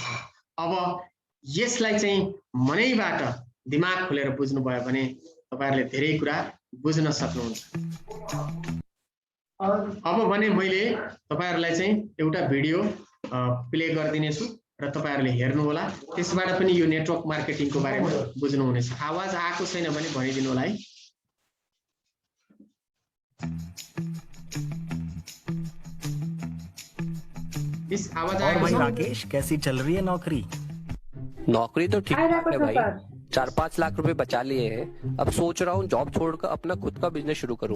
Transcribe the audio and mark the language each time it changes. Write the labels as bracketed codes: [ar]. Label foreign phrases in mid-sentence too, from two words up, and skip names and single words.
[ne] अब यसलाई चाहिँ मनैबाट दिमाग खोलेर बुझ्नु भयो भने तपाईहरुले धेरै कुरा बुझ्न सक्नुहुन्छ। अब भने मैले तपाईहरुलाई चाहिँ एउटा भिडियो प्ले गरिदिने छु र तपाईहरुले हेर्नु होला। त्यसबाट पनि यो [en] network marketing [ne] बारेमा बुझ्नु हुनेछ। आवाज आएको छैन भने भनिदिनु होला है। इस आवाज आएको [hi] भाई [ne] छ? [hi] राकेश कैसी चल रही है नौकरी? नौकरी तो ठीक आएगा है भाई, सर। 4-5 लाख रुपए बचा लिए हैं। अब सोच रहा हूँ जॉब छोड़कर अपना खुद का बिजनेस शुरू करूँ।